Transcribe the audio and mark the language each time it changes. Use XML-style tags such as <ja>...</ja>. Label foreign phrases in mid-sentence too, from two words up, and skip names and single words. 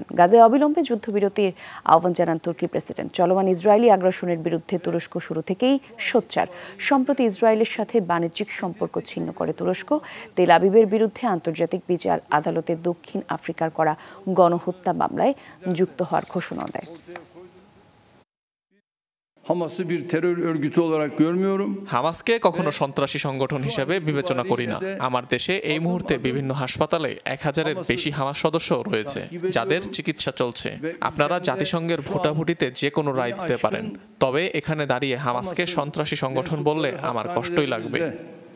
<bn>গাজায় অবিলম্বে যুদ্ধবিরতির আহ্বান জানান তুর্কি প্রেসিডেন্ট। চলমান ইসরায়েলি আগ্রাসনের বিরুদ্ধে তুরস্ক শুরু থেকেই সোচ্চার। সম্প্রতি ইসরায়েলের সাথে বাণিজ্যিক সম্পর্ক ছিন্ন করে তুরস্ক। তেল আবিবের বিরুদ্ধে আন্তর্জাতিক বিচার আদালতে দক্ষিণ আফ্রিকার করা গণহত্যা মামলায় যুক্ত হওয়ার ঘোষণা দেয়।</bn> <tr>Hamas'ı bir terör örgütü olarak görmüyorum.</tr> <bn>হামাসকে কখনো সন্ত্রাসী সংগঠন হিসেবে বিবেচনা করি না। আমার দেশে এই মুহূর্তে বিভিন্ন হাসপাতালে ১,০০০-এর বেশি হামাস সদস্য রয়েছে, যাদের চিকিৎসা চলছে। আপনারা জাতিসংঘের ভোটাভুটিতে যে কোনো রায় দিতে পারেন, তবে এখানে দাঁড়িয়ে হামাসকে সন্ত্রাসী সংগঠন বললে আমার কষ্টই লাগবে।</bn>